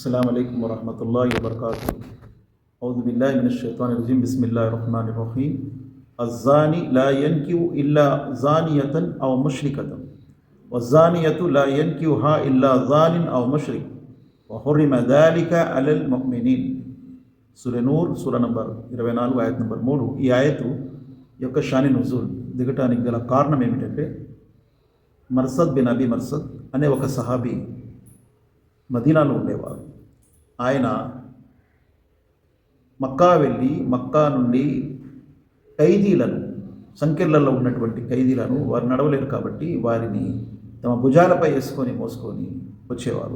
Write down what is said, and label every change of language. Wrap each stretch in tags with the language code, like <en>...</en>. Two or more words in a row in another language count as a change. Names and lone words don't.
<ar>السلام عليكم ورحمة الله وبركاته أعوذ بالله من الشيطان الرجيم. بسم الله الرحمن الرحيم الزاني لا ينكح إلا زانية أو مشركة والزانية لا ينكحها إلا زان أو مشرك وحرم ذلك على المؤمنين.</ar> <te>సూరా నూర్ సూరా నంబర్ 24 ఆయత్ నంబర్ 3। ఈ ఆయతు యొక్క</te> <ar>شأن نزول</ar> <te>దిగటానికి గల కారణం ఏమిటంటే, మర్సద్ బిన్ అబీ మర్సద్ అనే ఒక సహాబీ మదీనాలో ఉండేవారు. ఆయన మక్కా వెళ్ళి మక్కా నుండి ఖైదీలను, సంకెళ్లలో ఉన్నటువంటి ఖైదీలను, వారు నడవలేరు కాబట్టి వారిని తమ భుజాలపై వేసుకొని మోసుకొని వచ్చేవారు.</te>